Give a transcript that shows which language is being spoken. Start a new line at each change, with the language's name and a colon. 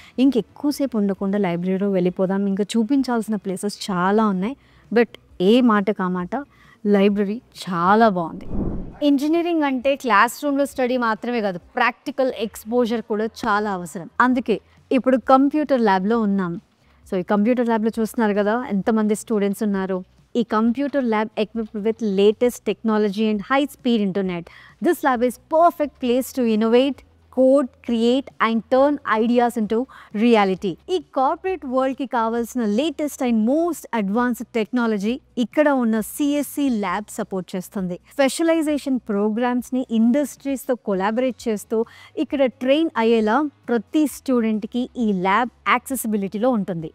Telugu: ఇంకెక్కువసేపు ఉండకుండా లైబ్రరీలో వెళ్ళిపోదాం. ఇంకా చూపించాల్సిన ప్లేసెస్ చాలా ఉన్నాయి, బట్ ఏ మాట కామాట లైబ్రరీ చాలా బాగుంది. ఇంజనీరింగ్ అంటే క్లాస్ రూమ్లో స్టడీ మాత్రమే కాదు, ప్రాక్టికల్ ఎక్స్పోజర్ కూడా చాలా అవసరం. అందుకే ఇప్పుడు కంప్యూటర్ ల్యాబ్లో ఉన్నాం. సో ఈ కంప్యూటర్ ల్యాబ్లో చూస్తున్నారు కదా ఎంతమంది స్టూడెంట్స్ ఉన్నారు.
English: ఈ computer lab equipped with latest technology and high speed internet. This lab is perfect place to innovate, code, create and turn ideas into reality.
Telugu: ఈ కార్పొరేట్ వరల్డ్కి కావాల్సిన latest and most advanced technology ఇక్కడ ఉన్న CSC lab support చేస్తుంది. Specialisation ప్రోగ్రామ్స్ని ఇండస్ట్రీస్తో collaborate చేస్తూ ఇక్కడ train అయ్యేలా ప్రతి స్టూడెంట్కి ఈ ల్యాబ్ యాక్సెసిబిలిటీలో ఉంటుంది.